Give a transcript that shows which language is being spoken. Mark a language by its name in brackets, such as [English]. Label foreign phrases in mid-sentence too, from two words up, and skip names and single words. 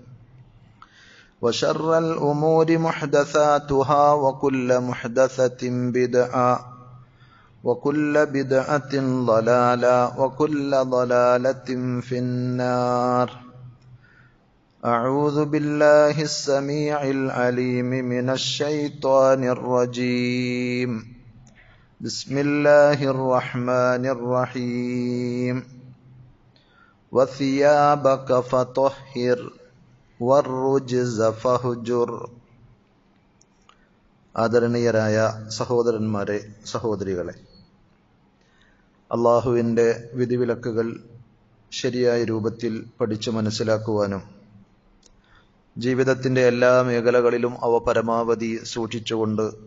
[Arabic] وشر الأمور محدثاتها وكل محدثة بدعة وكل بدعة ضلالة وكل ضلالة في النار أعوذ بالله السميع العليم من الشيطان الرجيم بسم الله الرحمن الرحيم وثيابك فطهر والرجز فهجر [Malayalam] ആദരണീയരായ സഹോദരന്മാരെ, സഹോദരികളെ, അള്ളാഹുവിൻ്റെ വിധിവിലക്കുകൾ ശരിയായ രൂപത്തിൽ പഠിച്ചു മനസ്സിലാക്കുവാനും ജീവിതത്തിൻ്റെ എല്ലാ മേഖലകളിലും അവ പരമാവധി സൂക്ഷിച്ചുകൊണ്ട്